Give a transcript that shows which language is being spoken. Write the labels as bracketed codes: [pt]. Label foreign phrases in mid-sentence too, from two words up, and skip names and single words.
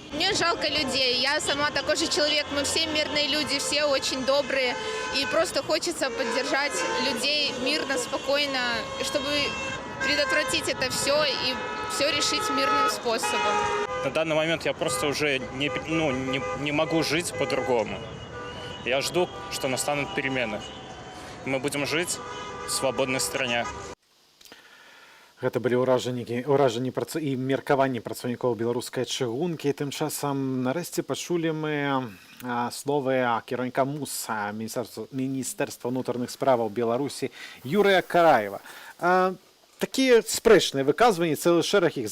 [ru] Мне жалко людей, я сама такой же человек, мы все мирные люди, все очень добрые, и просто хочется поддержать людей мирно, спокойно, чтобы предотвратить это все и все решить мирным способом. На данный момент я просто уже не могу жить по-другому. Я жду, что настанут перемены. Мы будем жить в свободной стране. [be] Гэта былі ўражанні і меркаванні працаўнікоў беларускай чыгункі. Тым часам нарэшце пачулі мы словы кіраўніка МУС Міністэрства ўнутраных справаў Беларусі Юрыя Караева. Такія спрэчныя выказванні, цэлы шэраг іх.